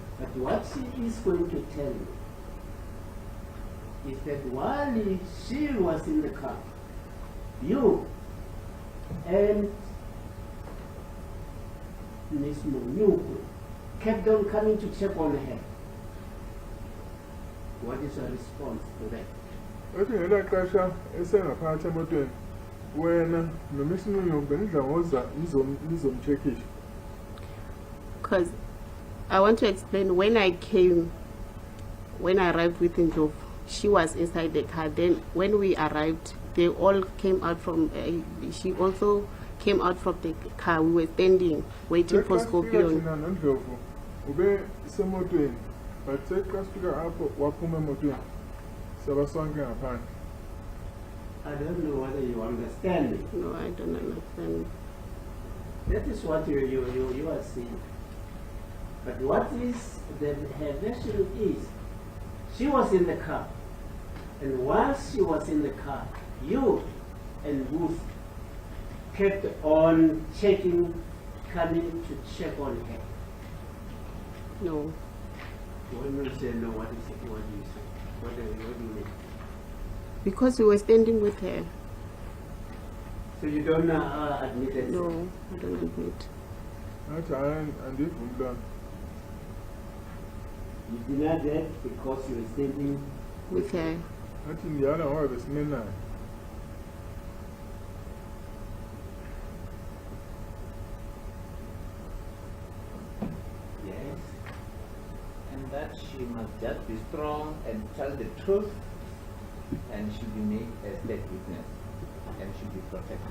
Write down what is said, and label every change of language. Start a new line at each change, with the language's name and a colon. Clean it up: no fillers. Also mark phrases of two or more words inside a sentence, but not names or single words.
English: But what she is going to tell you is that while she was in the car, you and Ms. Munyuku kept on coming to check on her. What is your response to that?
Xhosa: athi ngelaa xesha esengaphakathi emotweni wena noMiss Munyuku benidla ngoza nizomtshekisha
English: Because I want to explain, when I arrived with Ndlovu, she was inside the car. Then when we arrived, they all came out from, she also came out from the car. We were standing, waiting for
Xhosa: Xa sifika
English: Scorpion.
Xhosa: thina noNdlovu ube semotweni but xa sifika apho waphuma emotweni saba sonke ngaphandle
English: I don't know whether you understand it. No, I don't understand. That is what you are saying. But what is her version is, she was in the car, and while she was in the car, you and Booth kept on checking, coming to check on her. No. When you say no, what is it? What do you say? What do you mean? Because we were standing with her. So you don't admit it? No, I don't admit.
Xhosa: athi hayi andivumi loo nto
English: You deny that because you were standing With her.
Xhosa: athi ndiyala ngoba besime naye
English: Yes. and that she must just be strong and tell the truth, and should be made a state witness, and should be protected.